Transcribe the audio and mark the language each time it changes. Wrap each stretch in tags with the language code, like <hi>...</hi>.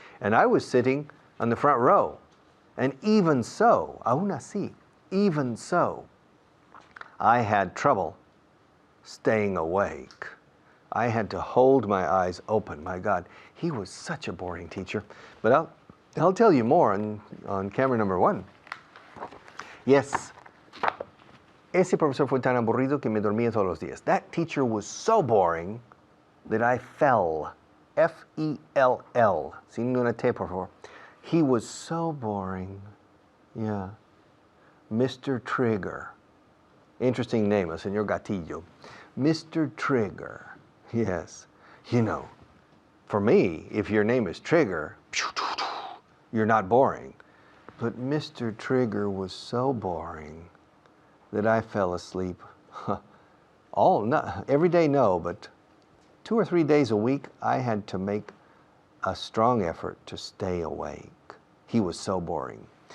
<en>And I was sitting on the front row. And even so,</en> <es>aún así,</es> <en>even so, I had trouble staying awake. I had to hold my eyes open. My God, he was such a boring teacher. But I'll tell you more on camera number 1.</en> <es>Yes, ese profesor fue tan aburrido que me dormía todos los días.</es> <en>That teacher was so boring that I fell. F-E-L-L.</en> <es>Sin una T, por favor.</es> <en>He was so boring. Yeah. Mr. Trigger. Interesting name,</en> <es>el señor Gatillo.</es> <en>Mr. Trigger. Yes. You know, for me, if your name is Trigger, you're not boring. But Mr. Trigger was so boring that I fell asleep. Every day, no, but 2 or 3 days a week, I had to make a strong effort to stay awake. He was so boring.</en>